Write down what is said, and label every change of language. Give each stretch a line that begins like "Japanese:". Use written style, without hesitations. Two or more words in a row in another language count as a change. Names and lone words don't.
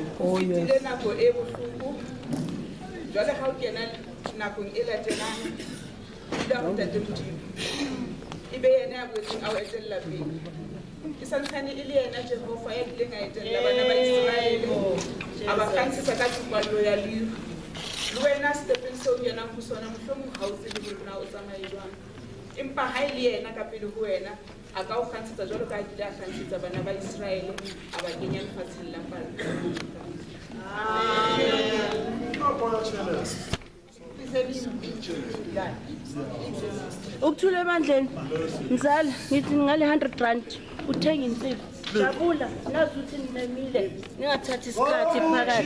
English: Oh yes.
Southern Sotho: Nako e bohloko. Jwale ha o kena nakong e latelang la ho tate Modimo. Ebe yena ya boetseng a o etella pele. Ke santsane e le yena Jehova ya dileng a etella bana ba Israele. A ba kantshisa ka tshwalo ya leru. Le wena stepeng seo kenang ho sona mohlomong ha o tsebe hore na o tsamaye jwang. Empa ha e le yena ka pele ho wena a ka o kgantsetsa jwalo ka a kile a kgantsetsa bana ba Israele a ba kenya lefatsheng la palo.
Zulu: Ukuthula emandleni mzala ngithi ngale 100 rand uthenga insipho jabula nazi ukuthi ninemile ningathathi isikhathi phakathi